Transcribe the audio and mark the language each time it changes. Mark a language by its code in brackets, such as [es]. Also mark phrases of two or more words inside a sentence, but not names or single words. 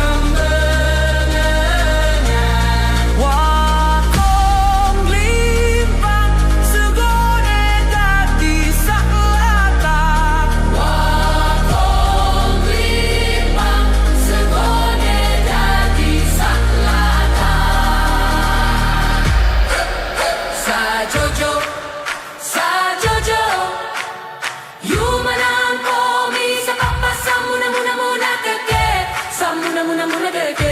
[jv] gambelengan, wakong limpang segone dadi saklatak, wakong limpang segone dadi saklatak. [mxn] Sajojo, sajojo, yumanang komi sa papa samuna-muna-muna keke, samuna-muna-muna keke.